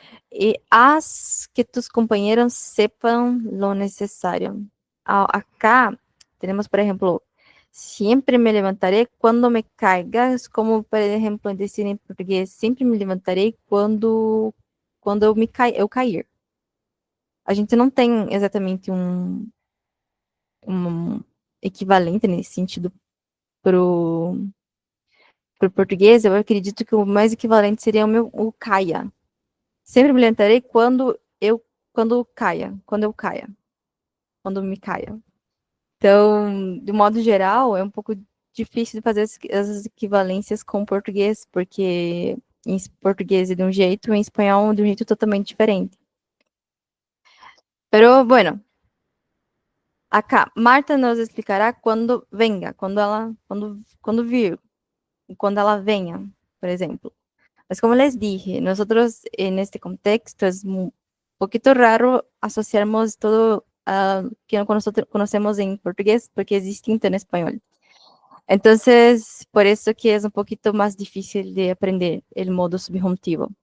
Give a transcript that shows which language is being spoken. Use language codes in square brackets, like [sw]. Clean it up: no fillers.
[es] y haz que tus compañeros sepan lo necesario. Acá tenemos, por ejemplo, siempre me levantaré cuando me caiga, es como, por ejemplo, decir en portugués, siempre [pt] me levantarei quando eu cair. A gente não tem exatamente um equivalente nesse sentido pro português. Eu acredito que o mais equivalente seria o caia. Sempre me levantarei quando eu caia, quando me caia. Então, de modo geral, é um pouco difícil de fazer as equivalências com o português, porque em português é de um jeito, em espanhol de um jeito totalmente diferente. [es] Pero, bueno, acá, Marta nos explicará [pt] quando venga, quando vir, quando ela venha, por exemplo. [es] Mas como les dije, nosotros en este contexto es un poquito raro asociarmos todo que nosotros conocemos en portugués porque es distinto en español. Entonces, por eso que es un poquito más difícil de aprender el modo subjuntivo.